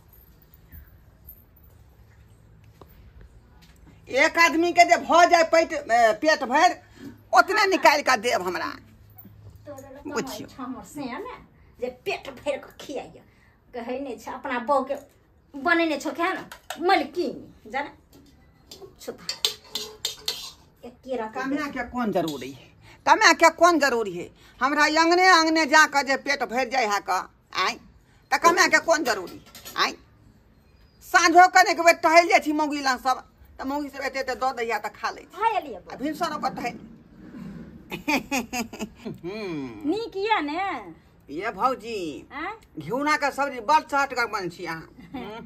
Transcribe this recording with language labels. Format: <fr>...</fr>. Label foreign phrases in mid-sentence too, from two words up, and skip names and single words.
<mai>एक आदमी के जे भ जाए पेट भर उतने निकाल के देव हमरा बुझियो। हमर से ने जे पेट भर के खियाइए कहै नै छ अपना बहू के बनेने छ क्या ना मलकिन जाने छुपा एक केरा कमिया के कौन जरूरी है? कमिया के कौन जरूरी है? हमरा अंगने अंगने जाकर जे पेट भर जाए है का आई त कमिया के कौन जरूरी आई? साँझो कने के बेर टहल जाइ छी मौगी लंग सब त मौगी सब एते एते द दैया त खा लै छी। हाय लिए आ भिनसर ओकर टहल नीक ये ने ये भौजी हैं? घिउना के सब्जी बड़ चहटगर बन छी अहाँ।</mai>